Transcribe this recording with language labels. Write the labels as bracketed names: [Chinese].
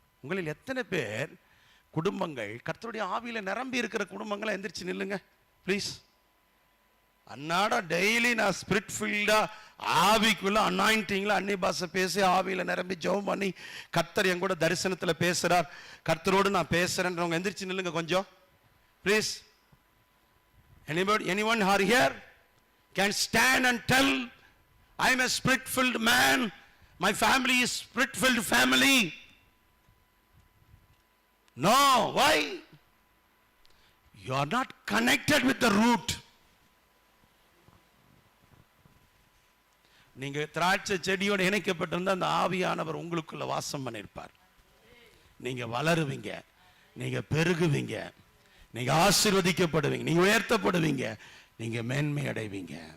[Tamil] உங்களில் எத்தனை பேர் குடும்பங்கள் கர்த்தருடைய ஆவியில நிரம்பி இருக்கிற குடும்பங்களை எந்திரிச்சு நில்லுங்க ப்ளீஸ். அன்னாட டெய்லி நான் ஸ்பிரிட் ஃபீல்டா ஆவிக்குள்ள அனாயிண்டிங்ல அன்னி பாஷை பேசி ஆவியில நிரம்பி ஜெபம் பண்ணி கர்த்தர் என் கூட தரிசனத்துல பேசுறார், கர்த்தரோடு நான் பேசுறேன்றவங்க எந்திரிச்சு நில்லுங்க கொஞ்சம் please. [English] Anyone who are here can stand and tell, I am a spirit filled man, my family is spirit filled family. No, why? You are not connected with the root. [Tamil] நீங்க திராட்சை செடியோடு இணைக்கப்பட்டிருந்த அந்த ஆவியானவர் உங்களுக்குள்ள வாசம் பண்ணிருப்பார். நீங்க வளருவீங்க, நீங்க பெருகுவீங்க, நீங்க ஆசீர்வதிக்கப்படுவீங்க, நீங்க உயர்த்தப்படுவீங்க, நீங்க மேன்மை அடைவீங்க.